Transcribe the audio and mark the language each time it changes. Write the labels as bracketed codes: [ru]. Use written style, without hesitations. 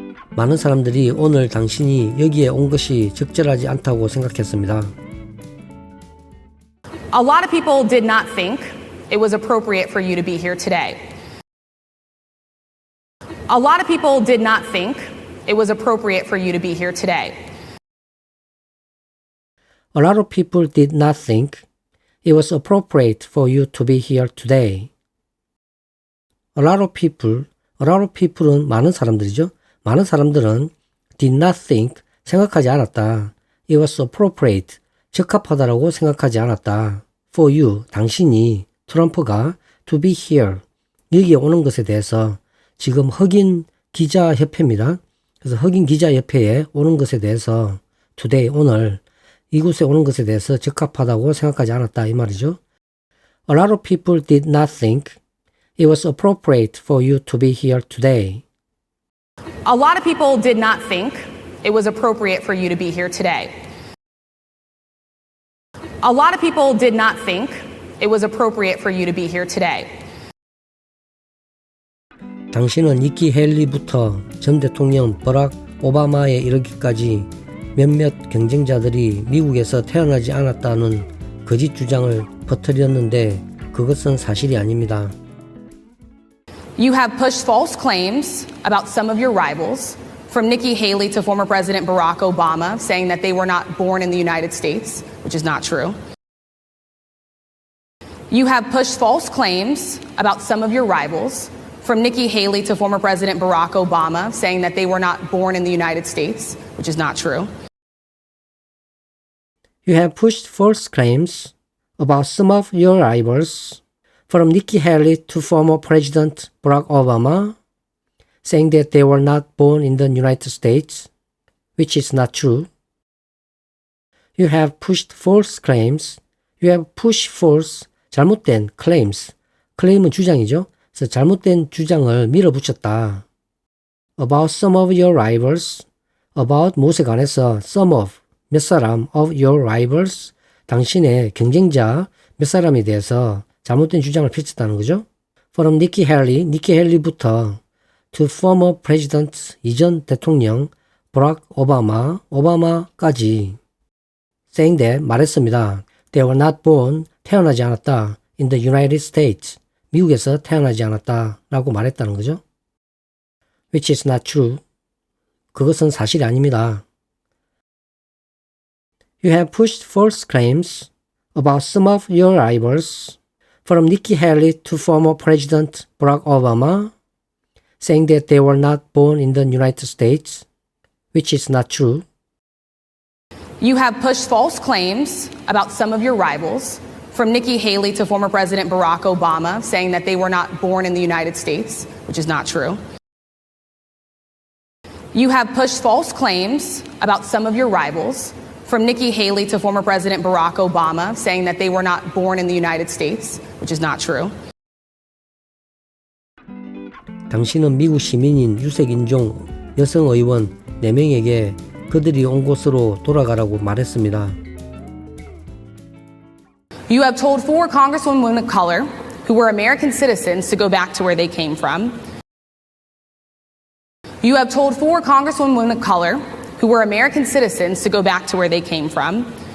[ko] 많은 사람들이 오늘 당신이 여기에 온 것이 적절하지 않다고 생각했습니다. [en] A lot of people did not think it was appropriate for you to be here today. A lot of people did not think it was appropriate for you to be here today. A lot of people did not think it was appropriate for you to be here today. A lot of people은 [ko] 많은 사람들이죠. 많은 사람들은 [en] did not think, [ko] 생각하지 않았다. [en] It was appropriate, [ko] 적합하다라고 생각하지 않았다. [en] For you, [ko] 당신이, 트럼프가 [en] to be here, [ko] 여기에 오는 것에 대해서 지금 흑인 기자협회입니다. 그래서 흑인 기자협회에 오는 것에 대해서 [en] today, [ko] 오늘 이곳에 오는 것에 대해서 적합하다고 생각하지 않았다 이 말이죠. [en] A lot of people did not think it was appropriate for you to be here today. A lot of people did not think it was appropriate for you to be here today. A lot of people did not think it was appropriate for you to be here today. [ko] 당신은 니키 헬리부터 전 대통령 버락 오바마에 이르기까지 몇몇 경쟁자들이 미국에서 태어나지 않았다는 거짓 주장을 퍼뜨렸는데 그것은 사실이 아닙니다. [en] You have pushed false claims about some of your rivals, from Nikki Haley to former President Barack Obama, saying that they were not born in the United States, which is not true. You have pushed false claims about some of your rivals, from Nikki Haley to former President Barack Obama, saying that they were not born in the United States, which is not true. You have pushed false claims about some of your rivals, from Nikki Haley to former President Barack Obama, saying that they were not born in the United States, which is not true. You have pushed false claims. You have pushed false, 잘못된 claims. [ko] claim은 주장이죠. 그래서 잘못된 주장을 밀어붙였다. [en] About some of your rivals. About [ko] 무엇에 관해서 [en] some of, [ko] 몇 사람 [en] of your rivals. [ko] 당신의 경쟁자 몇 사람에 대해서 잘못된 주장을 펼쳤다는 거죠. [en] From Nikki Haley부터 to former president, [ko] 이전 대통령 버락 오바마까지 [en] saying that, [ko] 말했습니다. [en] They were not born, [ko] 태어나지 않았다. [en] In the United States, [ko] 미국에서 태어나지 않았다 라고 말했다는 거죠. [en] Which is not true. [ko] 그것은 사실이 아닙니다. [en] You have pushed false claims about some of your rivals, from Nikki Haley to former President Barack Obama, saying that they were not born in the United States, which is not true. You have pushed false claims about some of your rivals, from Nikki Haley to former President Barack Obama, saying that they were not born in the United States, which is not true. You have pushed false claims about some of your rivals, from Nikki Haley to former President Barack Obama, saying that they were not born in the United States, which is not true. [ko] 당신은 미국 시민인 유색인종 여성 의원 4명에게 그들이 온 곳으로 돌아가라고 말했습니다. [en] You have told 4 congresswomen of color who were American citizens to go back to where they came from. You have told 4 congresswomen of color who were American citizens to go back to where they came from.